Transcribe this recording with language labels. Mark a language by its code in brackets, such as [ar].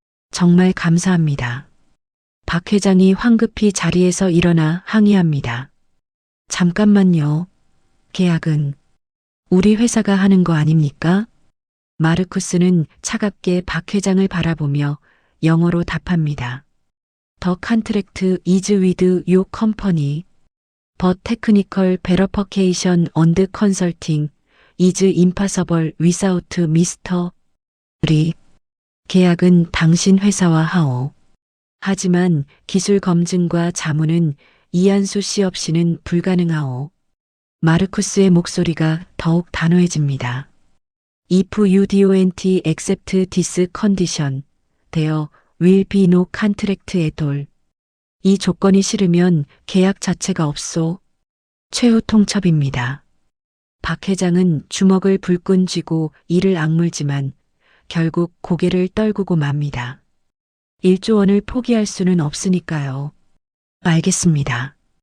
[ko] 정말 감사합니다. 박 회장이 황급히 자리에서 일어나 항의합니다. 잠깐만요. 계약은 우리 회사가 하는 거 아닙니까? 마르쿠스는 차갑게 박 회장을 바라보며 영어로 답합니다. [en] The contract is with your company. But technical verification and consulting is impossible without Mr. [ko] 리. 계약은 당신 회사와 하오. 하지만 기술 검증과 자문은 이한수 씨 없이는 불가능하오. 마르쿠스의 목소리가 더욱 단호해집니다. [en] If you don't accept this condition, there will be no contract at all. [ko] 이 조건이 싫으면 계약 자체가 없소. 최후 통첩입니다. 박 회장은 주먹을 불끈 쥐고 이를 악물지만 결국 고개를 떨구고 맙니다. 1조 원을 포기할 수는 없으니까요. 알겠습니다.